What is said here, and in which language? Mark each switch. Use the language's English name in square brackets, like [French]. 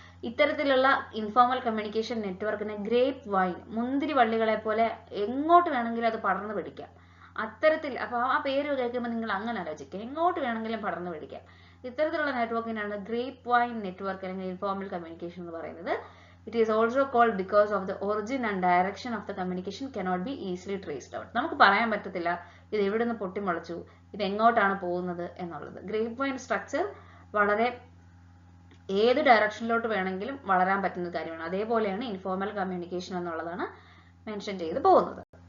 [Malayalam] ഇത്തരത്തിലുള്ള informal communication നെറ്റ്വർക്കിന് grape wine, മുന്തിരി വള്ളികളെ പോലെ എങ്ങോട്ട് വേണമെങ്കിലും അത് പടർന്നു പിടിക്കാം. അത്തരത്തിൽ അപ്പൊ ആ പേര് കേൾക്കുമ്പോൾ നിങ്ങൾ അങ്ങനെ ആലോചിക്കുക, എങ്ങോട്ട് വേണമെങ്കിലും പടർന്നു പിടിക്കാം. ഇത്തരത്തിലുള്ള നെറ്റ്വർക്കിനാണ് ഗ്രേപ്പ് വൈൻ നെറ്റ്വർക്ക് അല്ലെങ്കിൽ ഇൻഫോർമൽ കമ്മ്യൂണിക്കേഷൻ എന്ന് പറയുന്നത്. [English] It is also called because of the origin and direction of the communication cannot be easily traced out. [Malayalam] നമുക്ക് പറയാൻ പറ്റത്തില്ല ഇത് എവിടെ നിന്ന് പൊട്ടിമുളച്ചു, ഇത് എങ്ങോട്ടാണ് പോകുന്നത് എന്നുള്ളത്. ഗ്രേപ്പ് വൈൻ സ്ട്രക്ചർ വളരെ ഏത് ഡയറക്ഷനിലോട്ട് വേണമെങ്കിലും വളരാൻ പറ്റുന്ന കാര്യമാണ്. അതേപോലെയാണ് ഇൻഫോർമൽ കമ്മ്യൂണിക്കേഷൻ എന്നുള്ളതാണ് മെൻഷൻ ചെയ്ത് പോകുന്നത്.